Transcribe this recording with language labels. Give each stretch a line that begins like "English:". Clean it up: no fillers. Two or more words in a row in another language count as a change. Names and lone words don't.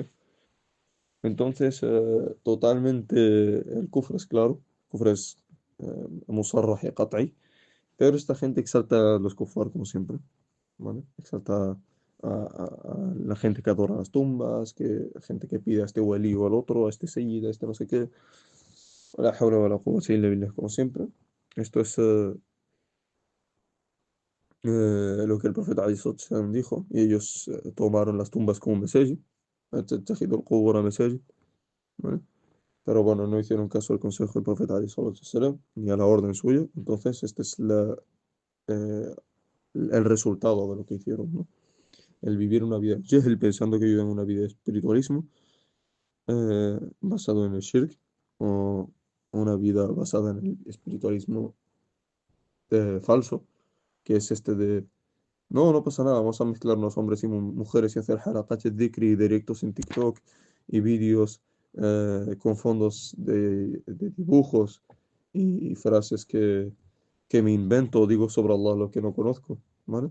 Spanish: Entonces, totalmente el kufr es claro, kufr es musarrah y qat'i, pero esta gente exalta a los kufar como siempre, ¿vale? Exalta a la gente que adora las tumbas, que gente que pide a este wali o al otro, a este sayyid, a este no sé qué,
Arabic: لا حول ولا قوة إلا بالله,
Spanish: como siempre. Esto es lo que el profeta Ali dijo, y ellos tomaron las tumbas como masajid,
Arabic: تتخذوا القبور مساجد،
Spanish: ¿vale? Pero bueno, no hicieron caso al consejo del profeta Ali ni a la orden suya. Entonces, este es eh, el resultado de lo que hicieron, ¿no? El vivir una vida jahl, pensando que viven una vida de espiritualismo, basado en el shirk, o una vida basada en el espiritualismo falso, que es este de, no, no pasa nada, vamos a mezclarnos hombres y mujeres y hacer
Arabic: حركات ذكري
Spanish: y directos en TikTok y vídeos con fondos de dibujos y frases que me invento o digo sobre Allah lo que no conozco, ¿vale?